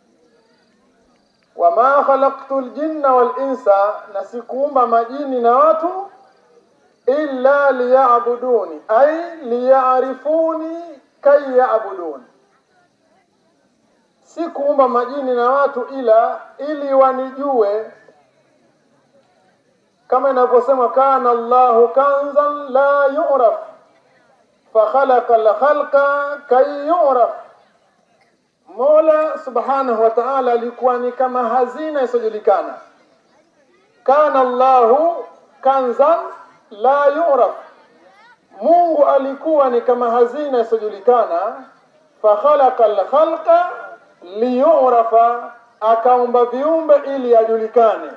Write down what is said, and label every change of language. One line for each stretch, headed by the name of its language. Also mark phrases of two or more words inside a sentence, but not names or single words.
Arabic: وما خلقت الجن والإنس,
Swahili: na sikuumba majini na watu
Arabic: إلا ليعبدون أي ليعرفون كي يعبدون,
Swahili: sikuumba majini na watu ila ili wanijue. Kama inavyosema
Arabic: كان الله كنزا لا يعرف فخلق الخلق كي يعرف,
Swahili: Mola
Arabic: سبحانه وتعالى
Swahili: alikuwa ni kama hazina isiyojulikana.
Arabic: كان الله كنزا لا يعرف,
Swahili: Mungu alikuwa ni kama hazina isiyojulikana.
Arabic: فخلق الخلق ليعرف,
Swahili: akaumba viumbe ili ajulikane.